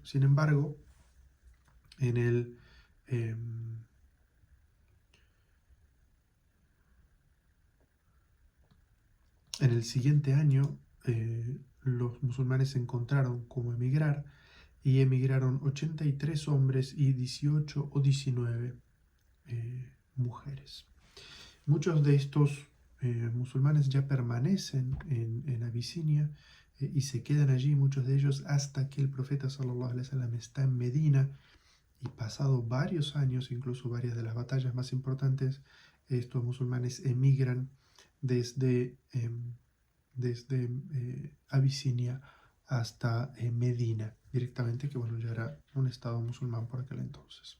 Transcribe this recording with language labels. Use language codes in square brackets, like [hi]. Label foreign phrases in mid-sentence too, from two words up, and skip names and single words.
[es] Sin embargo, en el, eh, en el siguiente año, los musulmanes encontraron cómo emigrar y emigraron 83 hombres y 18 o 19 mujeres. Muchos de estos musulmanes ya permanecen en Abisinia y se quedan allí, muchos de ellos, hasta que el profeta [ar] صلى الله عليه وسلم [es] está en Medina, y pasado varios años, incluso varias de las batallas más importantes, estos musulmanes emigran desde, Abisinia hasta Medina, directamente, que bueno, ya era un estado musulmán por aquel entonces.